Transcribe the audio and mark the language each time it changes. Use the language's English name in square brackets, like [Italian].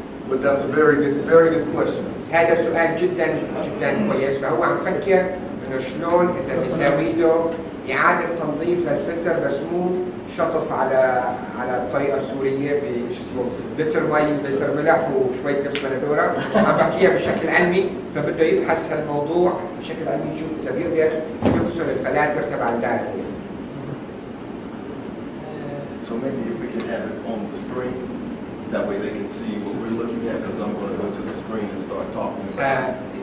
[English] But that's a very good question. [Arabic] هذا سؤال جدا كويس، فهو عم فكر انه شلون اذا بيساوي له اعاده تنظيف للفلتر بس مو شطف على الطريقه السوريه بشو اسمه لتر مي لتر ملح وشويه لبس بندوره، عم بحكيها بشكل علمي، فبده يبحث هالموضوع بشكل علمي يشوف اذا بيقدر يغسل الفلاتر تبع الدايسيف. [English] So maybe if we can have it on the screen, that way they can see what we're looking at, because I'm going to go to the screen and start talking about it.